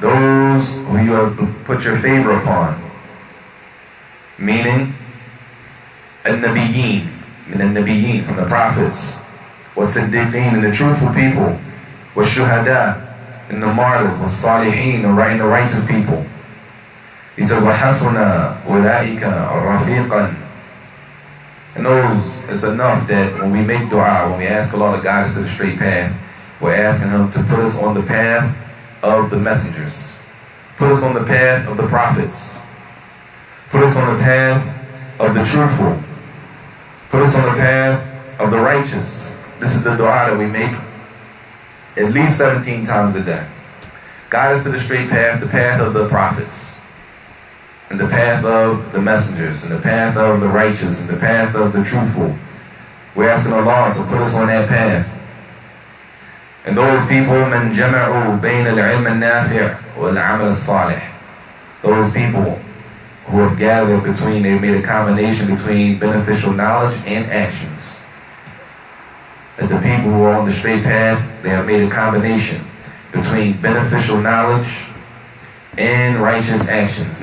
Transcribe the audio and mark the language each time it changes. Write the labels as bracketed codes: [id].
[en] Those who you have put your favor upon. Meaning, النبيين, from the prophets, والصديقين, and the truthful people, والشهداء, and the martyrs, والصالحين, and the righteous people. He says, [ar] وَحَسُنَ أُولَٰئِكَ رَفِيقًا. [en] And those, it's enough that when we make dua, when we ask Allah to guide us to the straight path, we're asking Him to put us on the path of the messengers, put us on the path of the prophets, put us on the path of the truthful, put us on the path of the righteous. This is the dua that we make at least 17 times a day. Guide us to the straight path, the path of the prophets, and the path of the messengers, and the path of the righteous, and the path of the truthful. We're asking Allah to put us on that path. And those people, [ar] مَنْ جَمَعُوا بَيْنَ الْعِلْمِ النَّافِعِ وَالْعَمَلِ الصَّالِحِ. [en] Those people who have gathered between, they've made a combination between beneficial knowledge and actions. That the people who are on the straight path, they have made a combination between beneficial knowledge and righteous actions.